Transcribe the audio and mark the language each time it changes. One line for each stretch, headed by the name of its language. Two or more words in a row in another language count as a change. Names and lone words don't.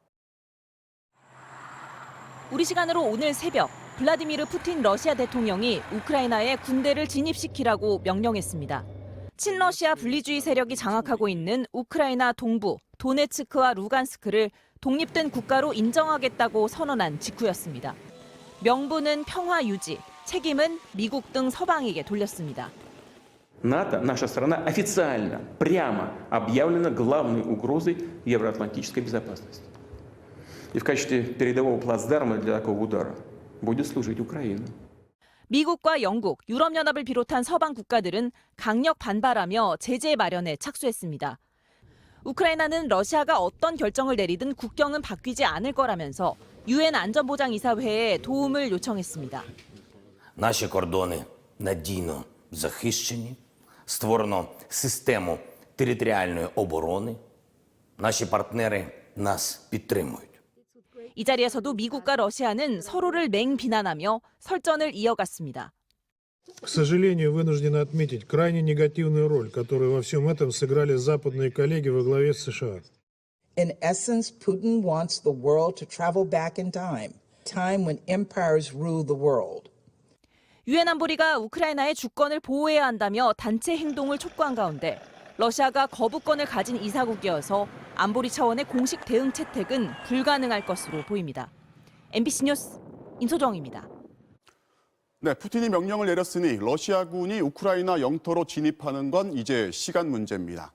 Korean: 우리 시간으로 오늘 새벽 블라디미르 푸틴 러시아 대통령이 우크라이나에 군대를 진입시키라고 명령했습니다. 친러시아 분리주의 세력이 장악하고 있는 우크라이나 동부 도네츠크와 루간스크를 독립된 국가로 인정하겠다고 선언한 직후였습니다. 명분은 평화 유지, 책임은 미국 등 서방에게 돌렸습니다.
Russian: НАТО, наша страна официально, прямо объявлена главной угрозой евроатлантической безопасности. И в качестве передового плацдарма для такого удара будет служить Украина.
Korean: 미국과 영국, 유럽연합을 비롯한 서방 국가들은 강력 반발하며 제재 마련에 착수했습니다. 우크라이나는 러시아가 어떤 결정을 내리든 국경은 바뀌지 않을 거라면서 유엔 안전보장이사회에 도움을 요청했습니다.
Ukrainian: Наші кордони надійно захищені, створено систему територіальної оборони. Наші партнери нас підтримують.
Korean: 이 자리에서도 미국과 러시아는 서로를 맹비난하며 설전을 이어갔습니다.
Russian: К сожалению, вынуждены отметить крайне негативную роль, которую во всем этом сыграли западные коллеги во главе с США.
English: In essence, Putin wants the world to travel back in time when empires ruled the world.
Korean: 유엔 안보리가 우크라이나의 주권을 보호해야 한다며 단체 행동을 촉구한 가운데 러시아가 거부권을 가진 이사국이어서 안보리 차원의 공식 대응 채택은 불가능할 것으로 보입니다. MBC 뉴스 임소정입니다. 네, 푸틴이 명령을 내렸으니 러시아군이 우크라이나 영토로 진입하는 건 이제 시간 문제입니다.